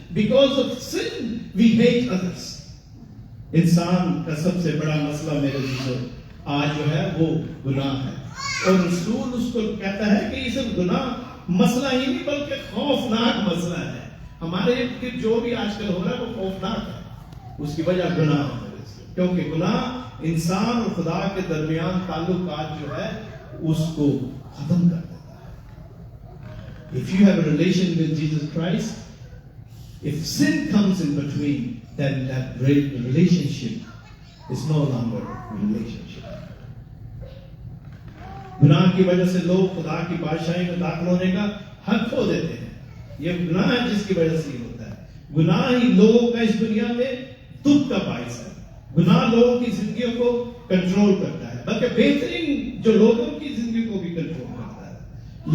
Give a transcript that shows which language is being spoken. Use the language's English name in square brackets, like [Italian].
[English] Because of sin we hate others. [Hindi] इंसान का सबसे बड़ा मसला मेरे जीवन आज जो है वो गुनाह है, और रसूल उसको कहता है कि ये सिर्फ गुनाह मसला ही नहीं बल्कि खौफनाक मसला है। हमारे जो भी आजकल हो रहा है वो खौफनाक है, उसकी वजह गुनाह है। क्योंकि गुनाह इंसान और खुदा के दरमियान ताल्लुकात जो है उसको खत्म कर देता है। [English] If you have a relation with Jesus Christ, if sin comes in between, then that great relationship is no longer a relationship. [Hindi] गुनाह की वजह से लोग खुदा की बादशाही में दाखिल होने का हक खो देते हैं। ये गुनाह है जिसकी वजह से ये होता है। गुनाह ही लोगों का इस दुनिया में दुख का बायस है। गुनाह लोगों की जिंदगियों को कंट्रोल करता है, बल्कि बेहतरीन जो लोगों की जिंदगी को भी कंट्रोल करता है।